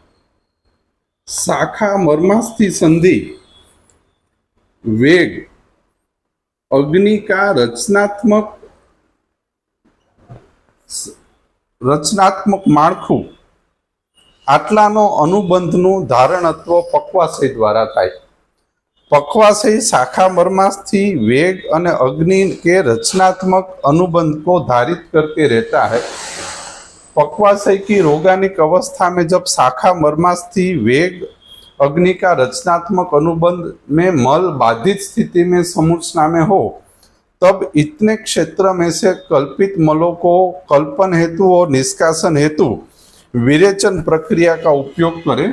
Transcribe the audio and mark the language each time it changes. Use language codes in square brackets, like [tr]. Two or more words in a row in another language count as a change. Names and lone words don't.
[hi] शाखा मर्मास्थि संधि वेग अग्नि का रचनात्मक [gu] माળખું આટલાનો અનુબંધનું ધારણત્વ પક્વાશય દ્વારા થાય। [hi] पक्वाशय शाखा मर्मास्थि वेग અને अग्नि के रचनात्मक अनुबंध को धारित करके रहता है। पक्वाशय की रोगानिक अवस्था में जब शाखा मर्मास्थि वेग अग्नि का रचनात्मक अनुबंध में मल बाधित स्थिति में समूर्छना में हो, तब इतने क्षेत्र में से कल्पित मलों को कल्पन हेतु और निष्कासन हेतु विरेचन प्रक्रिया का उपयोग करें।